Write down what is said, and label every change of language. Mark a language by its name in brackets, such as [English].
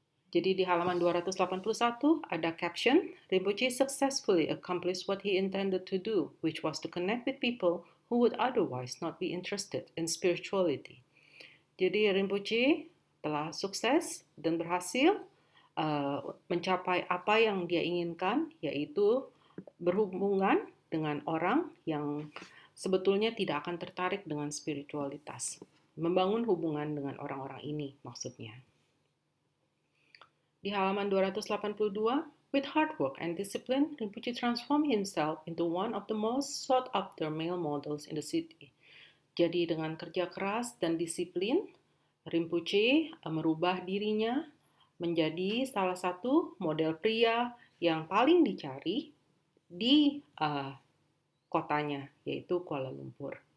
[Indonesian] Jadi di halaman 281 ada caption, [English] Rinpoche successfully accomplished what he intended to do, which was to connect with people who would otherwise not be interested in spirituality. [Indonesian] Jadi Rinpoche telah sukses dan berhasil mencapai apa yang dia inginkan, yaitu berhubungan dengan orang yang sebetulnya tidak akan tertarik dengan spiritualitas. Membangun hubungan dengan orang-orang ini maksudnya. Di halaman 282, [English] with hard work and discipline, Rinpoche transformed himself into one of the most sought-after male models in the city. [Indonesian] Jadi dengan kerja keras dan disiplin, Rinpoche merubah dirinya menjadi salah satu model pria yang paling dicari di kotanya, yaitu Kuala Lumpur.